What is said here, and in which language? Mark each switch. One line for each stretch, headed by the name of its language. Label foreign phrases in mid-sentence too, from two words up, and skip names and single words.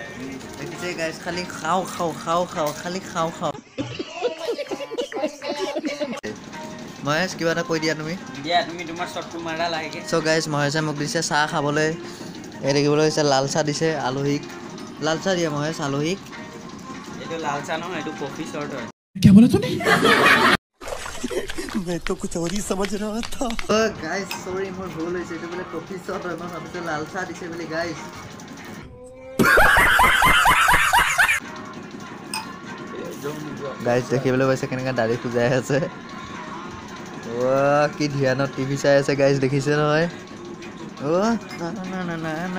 Assamese: দেখিছে গাইজ খালি খাওঁ খালি খাওঁ মহেশ কিবা এটা কৈ দিয়া তুমি তোমাৰ শ্বটটো মাৰা লাগে চ' গাইজ মহেশে মোক দিছে চাহ খাবলৈ এই দেখিবলৈ হৈছে লাল চাহ দিছে আলহীক লাল চাহ দিয়ে মহেশ আলহীক এইটো লাল চাহ নহয় এইটো কফি শ্বট হয়
Hindi: क्या बोला तूने मैं तो कुछ और ही समझ रहा था
English: guys sorry
Assamese: মোৰ ভুল হৈছে এটো বলে কফি শ্বট হয় মই ভাবিছো লাল চাহ দিছে বলে গাইস গাইস দেখিবলৈ পাইছে কেনেকা দাড়ি খুজাই আছে ও কি ধ্যানত টিভি চাই আছে গাইস দেখিছে নহয় ও না